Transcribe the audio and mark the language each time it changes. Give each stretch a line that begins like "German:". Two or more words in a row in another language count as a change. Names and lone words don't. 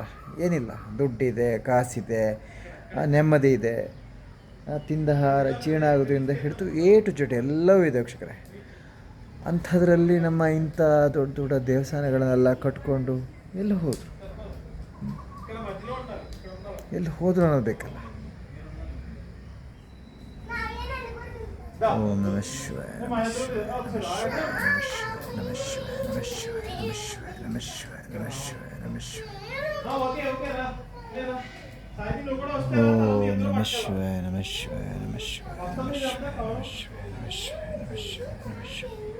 Kannada: ಏನಿಲ್ಲ, ದುಡ್ಡಿದೆ, ಕಾಸಿದೆ, ನೆಮ್ಮದಿ ಇದೆ, ತಿಂದಹಾರ ಜೀರ್ಣ ಆಗೋದ್ರಿಂದ ಹಿಡಿದು ಏಟು ಜೊತೆ ಎಲ್ಲವೂ ಇದೆ ವೀಕ್ಷಕರೇ. ಅಂಥದ್ರಲ್ಲಿ ನಮ್ಮ ಇಂಥ ದೊಡ್ಡ ದೊಡ್ಡ ದೇವಸ್ಥಾನಗಳನ್ನೆಲ್ಲ ಕಟ್ಕೊಂಡು ಎಲ್ಲಿ ಹೋದರು? ಎಲ್ಲಿ ಹೋದ್ರು ಅನ್ನೋದು ಬೇಕಲ್ಲ.
Sanskrit: ಓಂ ನಮಃ ಶಿವಾಯ. ನಮಃ ಶಿವಾಯ. ನಮಃ ಶಿವಾಯ. ನಮಃ ಶಿವಾಯ. ನಮಃ ಶಿವಾಯ. ನಮಃ ಶಿವಾಯ. ನಮಃ ಶಿವಾಯ. ಓಂ ನಮಃ ಶಿವಾಯ. ನಮಃ ಶಿವಾಯ. ನಮಃ ಶಿವಾಯ. ನಮಃ ಶಿವಾಯ. ನಮಃ ಶಿವಾಯ. ನಮಃ ಶಿವಾಯ. ನಮಃ ಶಿವಾಯ. ನಮಃ ಶಿವಾಯ.